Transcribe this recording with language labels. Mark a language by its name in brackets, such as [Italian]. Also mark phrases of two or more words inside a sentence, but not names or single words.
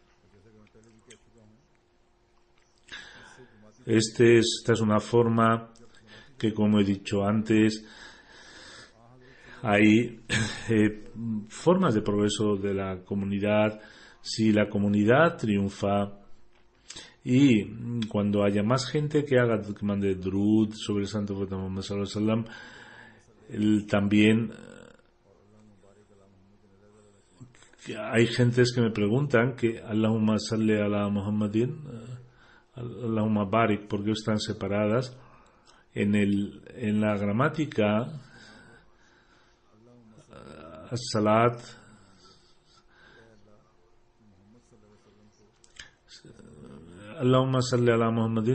[Spanish] Esta es una forma que, como he dicho antes, hay formas de progreso de la comunidad. Si la comunidad triunfa y cuando haya más gente que mande Durud sobre el Santo Profeta Muhammad [Arabic] صلى الله عليه وسلم, [Spanish] también hay gentes que me preguntan que [Arabic] اللهم صل على محمد، اللهم بارك, [Spanish] ¿por qué están separadas? En la gramática, [Arabic] الصلاة اللهم صل على محمد